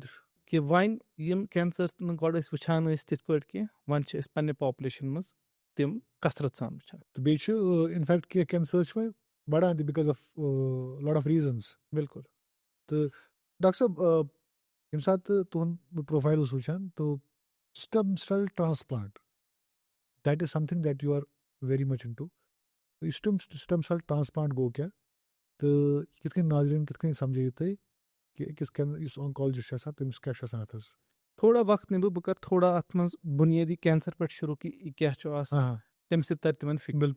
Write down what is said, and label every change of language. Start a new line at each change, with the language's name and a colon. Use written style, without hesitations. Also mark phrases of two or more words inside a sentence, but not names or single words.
Kashmiri: کہِ وۄنۍ یِم کینسٲرٕس نہٕ گۄڈٕ أسۍ وٕچھان ٲسۍ تِتھ پٲٹھۍ کینٛہہ وۄنۍ چھِ أسۍ پننہِ پاپولیشن منٛز تِم کثرت سان وٕچھان. تہٕ بیٚیہِ چھُ اِنفیکٹ کینٛہہ کینسٲرٕس چھِ وۄنۍ بڑان تہِ
English: because of lot of reasons.
Kashmiri: بِلکُل. تہٕ ڈاکٹر صٲب ییٚمہِ ساتہٕ تہٕ تُہُنٛد بہٕ پروفایل اوسُس وٕچھان تو
English: stem cell transplant that is something that you are very much into.
Kashmiri: یہِ
English: stem cell transplant
Kashmiri: گوٚو کیٛاہ تہٕ کِتھ کٔنۍ ناظریٖن کِتھ کٔنۍ سمجھٲیِو تُہۍ کہِ أکِس یُس آنکالجِسٹ چھُ آسان تٔمِس کیٛاہ چھُ آسان اَتھ حظ. تھوڑا وقت نِمہٕ بہٕ کرٕ تھوڑا اَتھ منٛز بُنیٲدی کینسر پٮ۪ٹھ شروٗع کہِ یہِ کیٛاہ چھُ آسان تَمہِ سۭتۍ تَرِ تِمن فِکر. بِلکُل.